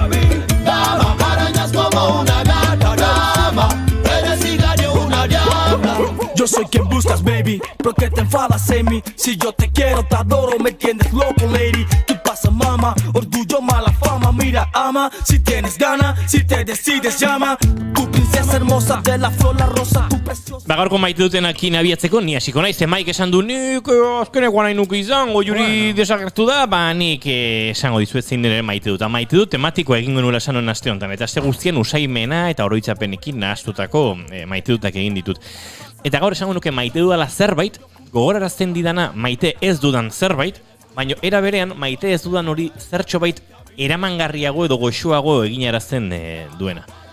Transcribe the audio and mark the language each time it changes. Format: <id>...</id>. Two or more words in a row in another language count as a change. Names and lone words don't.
<es>Dama, arañas como una gata, dama, eres hija de una diabla. Yo soy quien buscas, baby, ¿por qué te enfadas en mí? Si yo te quiero, te adoro, me tienes loco, lady. ¿Qué pasa, mama? Orgullo, mala fama, mira, ama. Si tienes ganas, si te decides, llama. Tu princesa hermosa de la flor, la rosa, tu preciosa.</es> <eu>Gaurko maite dutenakin abiatzeko, ni hasiko naiz, Maik esan du, nik azkenekoa nahi nuke izango, Juri desagertu da, ba nik esango dizuet zein den ere maite dut. Maite dut tematikoa egingo nuela esan honen aste honetan, eta aste guztien usaimena eta oroitzapenekin nahastutako maite dutak egin ditut. Eta gaur esango nuke maite dudala zerbait, gogorarazten didana maite ez dudan zerbait, baina era berean maite ez dudan hori zertxobait eramangarriago edo goxoago eginarazten duena.</eu>